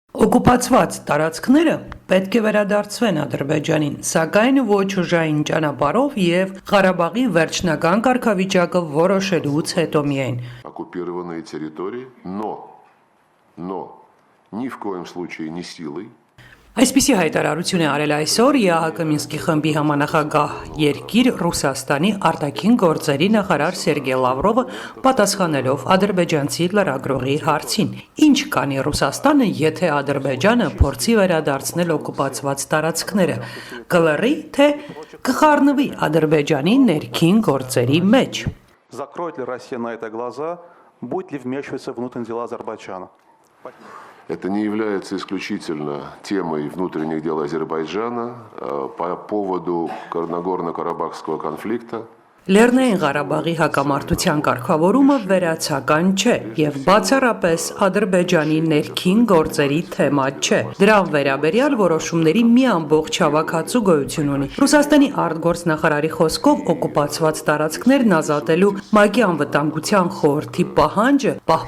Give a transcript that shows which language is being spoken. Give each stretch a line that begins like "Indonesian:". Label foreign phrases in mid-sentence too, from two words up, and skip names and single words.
Armenian: Օկուպացված տարածքները պետք է վերադարձվեն Ադրբեջանին, սակայն ոչ ուժային ճանապարհով եւ Ղարաբաղի վերջնական կարգավիճակը որոշելուց հետո միայն։
Russian: Оккупированные территории, но ни в коем случае не силой.
Armenian: Այսպիսի հայտարարություն է արել այսօր ԵԱՀԿ Մինսկի խմբի համանախագահ երկիր Ռուսաստանի արտաքին գործերի նախարար Սերգեյ Լավրովը պատասխանելով ադրբեջանցի լրագրողի հարցին. Ինչ կանի Ռուսաստանը, եթե Ադրբեջանը փորձի վերադարձնել օկուպացված տարածքները, կլռի, թե կխառնվի Ադրբեջանի ներքին գործերի մեջ։
Russian: Закроет ли Россия на это глаза, будет ли вмешиваться в внутренние дела Азербайджана? Это не является исключительно темой внутренних дел Азербайджана по поводу Нагорно-Карабахского конфликта.
Armenian: Լեռնային Ղարաբաղի հակամարտության կարգավորումը վերացական չէ եւ բացառապես Ադրբեջանի ներքին գործերի թեմա չէ։ Դրան վերաբերյալ որոշումների մի ամբողջ հավաքածու գոյություն ունի։ Ռուսաստանի արտգործնախարարի խոսքով օկուպացված տարածքներն ազատելու ՄԱԿ-ի անվտանգության խորհրդի պահանջը պահպանում